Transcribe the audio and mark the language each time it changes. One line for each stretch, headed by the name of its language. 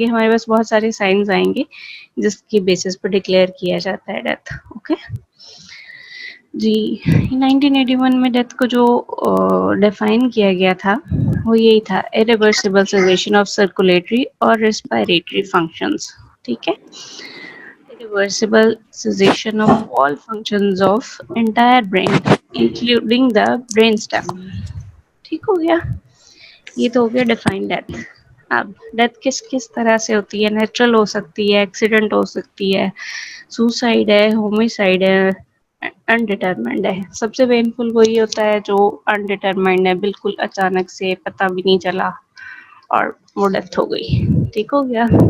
Urdu: آگے ہمارے پاس بہت سارے سائنز آئیں گے جس کی بیسس پہ ڈکلیئر کیا جاتا ہے ڈیتھ. اوکے جی. 1981 میں ڈیتھ کو جو ڈیفائن کیا گیا تھا وہ یہی تھا:
English: irreversible cessation of circulatory
Urdu: اور respiratory functions. ٹھیک ہے.
English: Irreversible cessation of all functions of entire brain including the brain stem.
Urdu: ٹھیک ہو گیا. یہ تو ہو گیا ڈیفائن ڈیتھ. اب ڈیتھ کس کس طرح سے ہوتی ہے؟ نیچرل ہو سکتی ہے، ایکسیڈنٹ ہو سکتی ہے، سوسائڈ ہے، ہومیسائڈ ہے، انڈیٹرمنڈ ہے. سب سے پینفل وہی ہوتا ہے جو انڈیٹرمنڈ ہے، بالکل اچانک سے پتہ بھی نہیں چلا اور وہ ڈیتھ ہو گئی. ٹھیک ہو گیا.